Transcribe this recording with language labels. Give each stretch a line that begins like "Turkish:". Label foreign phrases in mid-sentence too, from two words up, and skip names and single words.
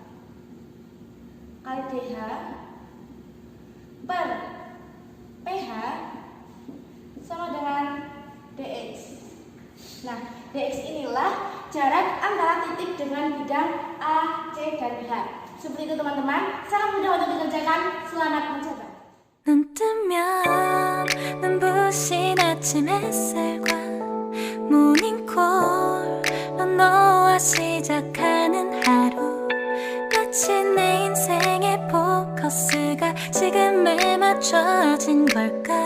Indonesian: Kali DH per PH sama dengan DX. Nah, DX inilah jarak antara titik dengan bidang A, C, dan H. Seperti itu teman-teman, sangat mudah untuk dikerjakan. Selamat mencoba.
Korean: 눈 뜨면 눈부신 아침 햇살과 모닝콜로 너와 시작하는 하루 마치 내 인생의 포커스가 지금에 맞춰진 걸까